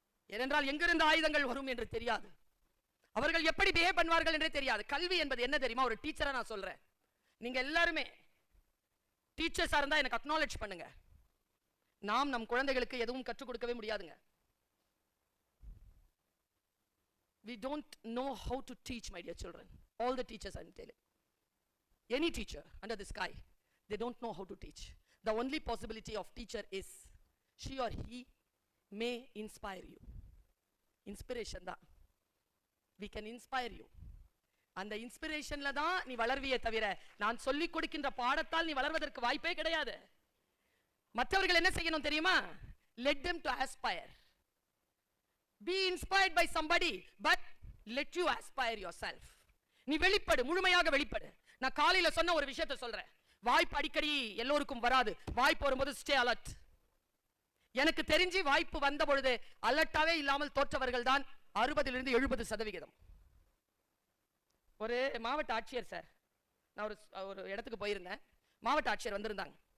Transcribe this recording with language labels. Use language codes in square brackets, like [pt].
[ta] ஏனென்றால் எங்கிருந்து ஆயுதங்கள் வரும் என்று தெரியாது, அவர்கள் எப்படி பிஹேவ் பண்ணுவார்கள் என்றே தெரியாது. கல்வி என்பது என்ன தெரியுமா? ஒரு டீச்சரா நான் சொல்றேன், நீங்க எல்லாருமே டீச்சர்ஸா இருந்தா எனக்கு அக்னாலஜ் பண்ணுங்க. நாம் நம் குழந்தைகளுக்கு எதுவும் கற்றுக் கொடுக்கவே முடியாதுங்க. [en] We don't know how to teach, my dear children. All the teachers I'm telling, any teacher under the sky, they don't know how to teach. The only possibility of teacher is she or he may inspire you. Inspiration da, we can inspire you. [ta] அந்த இன்ஸ்பிரேஷன்ல தான் நீ வளர்வியே தவிர நான் சொல்லிக் கொடுக்கின்ற பாடத்தால் நீ வளர்வதற்கு வாய்ப்பே கிடையாது. மற்றவர்கள் என்ன செய்யணும் தெரியுமா? [en] Let them to aspire. Be inspired by somebody, but let you aspire yourself. [ta] நீ வெளிப்படு, முழுமையாக வெளிப்படு. நான் காலையில சொன்ன ஒரு விஷயத்தை சொல்றேன். வாய்ப்பு அடிக்கடி எல்லோருக்கும் வராது. வாய்ப்பு வரும்போது [en] Stay alert. [ta] எனக்கு தெரிஞ்சு வாய்ப்பு வந்த பொழுது அலர்ட்டாவே இல்லாமல் தோற்றவர்கள் தான் 60% 70%. ஒரு மாவட்ட ஆட்சியர் சார், நான் ஒரு இடத்துக்கு போயிருந்தேன். மாவட்ட ஆட்சியர் வந்திருந்தாங்க.